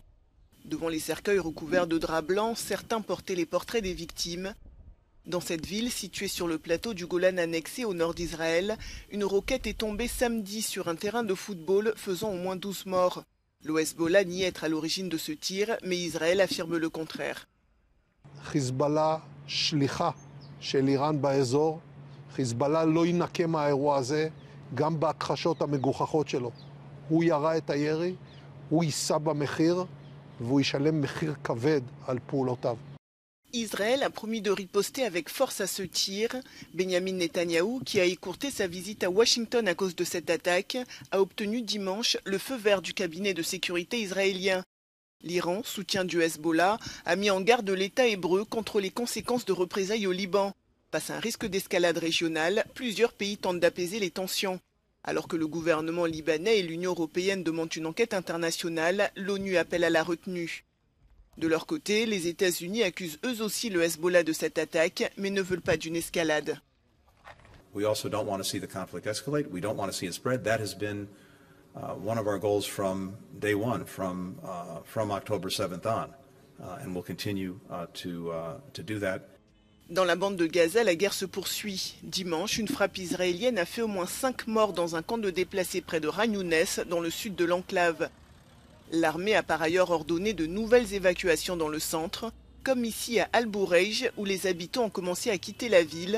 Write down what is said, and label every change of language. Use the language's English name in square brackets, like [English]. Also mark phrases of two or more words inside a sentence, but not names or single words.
[French] Devant les cercueils recouverts de draps blancs, certains portaient les portraits des victimes. Dans cette ville, située sur le plateau du Golan annexé au nord d'Israël, une roquette est tombée samedi sur un terrain de football, faisant au moins 12 morts. Le Hezbollah nie être à l'origine de ce tir, mais Israël affirme le contraire. [Hebrew] חיזבאללה שליחה של איראן באזור. חיזבאללה לא ינקה מהאירוע הזה, גם בהכחשות המגוחכות שלו. הוא ירה את הירי, הוא יישא במחיר, והוא ישלם מחיר כבד על פעולותיו. [French] Israël a promis de riposter avec force à ce tir. Benyamin Netanyahou, qui a écourté sa visite à Washington à cause de cette attaque, a obtenu dimanche le feu vert du cabinet de sécurité israélien. L'Iran, soutien du Hezbollah, a mis en garde l'État hébreu contre les conséquences de représailles au Liban. Face à un risque d'escalade régionale, plusieurs pays tentent d'apaiser les tensions. Alors que le gouvernement libanais et l'Union européenne demandent une enquête internationale, l'ONU appelle à la retenue. De leur côté, les États-Unis accusent eux aussi le Hezbollah de cette attaque, mais ne veulent pas d'une escalade. [English] We also don't want to see the conflict escalate. We don't want to see it spread. That has been one of our goals from day one, from October 7th on, and we'll continue to do that. [French] Dans la bande de Gaza, la guerre se poursuit. Dimanche, une frappe israélienne a fait au moins 5 morts dans un camp de déplacés près de Khan Younes, dans le sud de l'enclave. L'armée a par ailleurs ordonné de nouvelles évacuations dans le centre, comme ici à Al-Boureij, où les habitants ont commencé à quitter la ville.